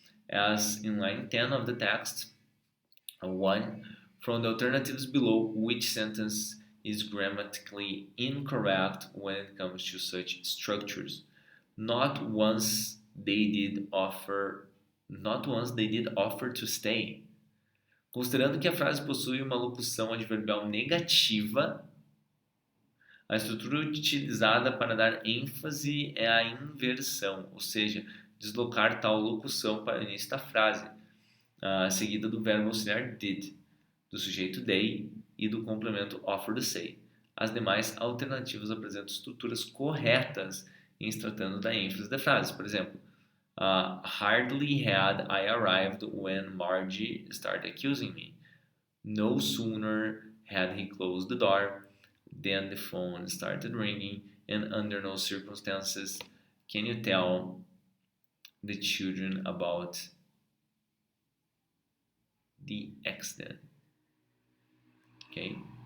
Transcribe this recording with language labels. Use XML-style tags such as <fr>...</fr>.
<en>As in line 10 of the text, 1. From the alternatives below, which sentence is grammatically incorrect when it comes to such structures? Not once they did offer to stay.</en> <pt>Considerando que a frase possui uma locução adverbial negativa, a estrutura utilizada para dar ênfase é a inversão, ou seja, deslocar tal locução para o início da frase, seguida do verbo auxiliar did, do sujeito they e do complemento</pt> <en>offer to say.</en> <pt>As demais alternativas apresentam estruturas corretas em se tratando da ênfase da frase. Por exemplo,</pt> <en>hardly had I arrived when Margie started accusing me. No sooner had he closed the door than the phone started ringing, and under no circumstances can you tell the children about the accident. Okay.</en>